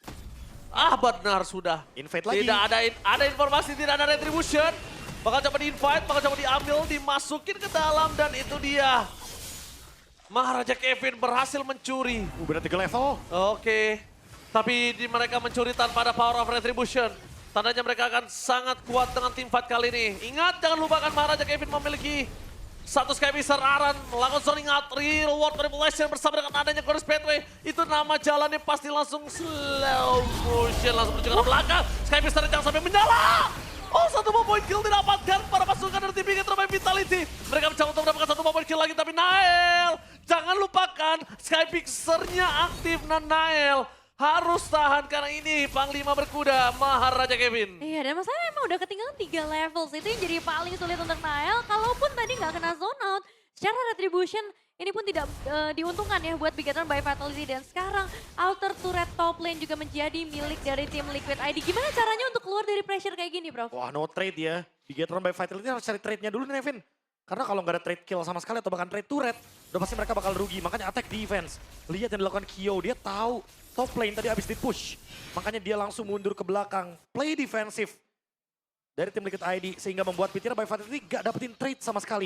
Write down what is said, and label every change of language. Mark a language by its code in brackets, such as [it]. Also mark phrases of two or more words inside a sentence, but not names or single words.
[id] Ah benar sudah. Invade lagi. Tidak ada informasi tidak ada retribution. Bakal coba di-invite, bakal coba diambil, dimasukin ke dalam dan itu dia. Maharaja Kevin berhasil mencuri. Benar 3 level. Oke. Tapi mereka mencuri tanpa ada [en] power of retribution. [id] Tandanya mereka akan sangat kuat dengan tim fight kali ini. Ingat, jangan lupakan Maharaja Kevin memiliki satu Skypiercer Aran, melakukan [en] zoning out, real world manipulation [id] bersama dengan adanya Glorious Pathway. Itu nama jalannya pasti langsung [en] slow motion, [id] langsung menuju ke belakang. Skypiercer jangan sampai menyala. Oh, 1 poin kill didapatkan para pasukan dari tim Bigetron by Vitality. Mereka mencoba untuk mendapatkan 1 poin kill lagi, tapi Nael. Jangan lupakan Skypiercer-nya aktif, Nael. Harus tahan karena ini Panglima berkuda Maharaja Kevin. Iya, dan masalahnya emang udah ketinggalan 3 levels. Itu yang jadi paling sulit untuk Nael. Kalaupun tadi nggak kena [en] zone out, [id] secara retribution ini pun tidak diuntungkan ya buat Bigetron by Fatality. Dan sekarang [en] outer turret top lane [id] juga menjadi milik dari tim Liquid ID. Gimana caranya untuk keluar dari pressure kayak gini, Prof? Wah, [en] no trade [id] ya. Bigetron by Vitality harus cari trade-nya dulu nih, Nevin. Karena kalau nggak ada [en] trade kill [id] sama sekali atau bahkan [en] trade turret, [id] udah pasti mereka bakal rugi. Makanya [en] attack defense. [id] Lihat yang dilakukan Kyo, dia tahu [en] top lane [id] tadi habis di-push. Makanya dia langsung mundur ke belakang. Play defensif dari tim Liquid ID sehingga membuat BTR by Fatality gak dapetin trade sama sekali.